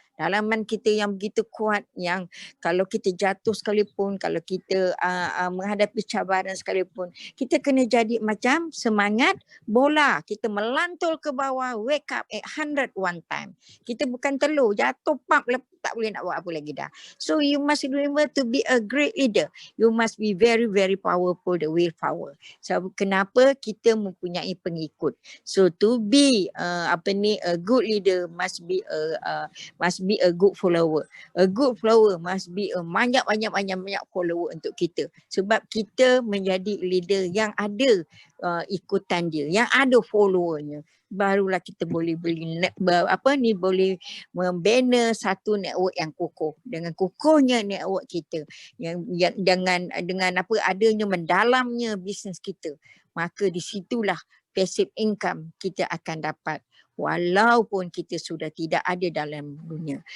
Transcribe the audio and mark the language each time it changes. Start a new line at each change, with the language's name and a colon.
Malay: Dalaman kita yang begitu kuat, yang kalau kita jatuh sekalipun, kalau kita menghadapi cabaran sekalipun, kita kena jadi macam semangat bola. Kita melantul ke bawah,
English: wake up at 100 one time.
Malay: Kita bukan telur, jatuh pap, tak boleh nak buat apa lagi dah.
English: So you must remember to be a great leader. You must be very, very powerful, the willpower.
Malay: So kenapa kita mempunyai pengikut.
English: So to be a good leader must be a good follower. A good follower must be a banyak follower untuk kita.
Malay: Sebab kita menjadi leader yang ada ikutan dia, yang ada followernya. Barulah kita boleh boleh membina satu network yang kukuh. Dengan kukuhnya network kita, yang dengan adanya mendalamnya bisnes kita, maka di situlah passive income kita akan dapat walaupun kita sudah tidak ada dalam dunia.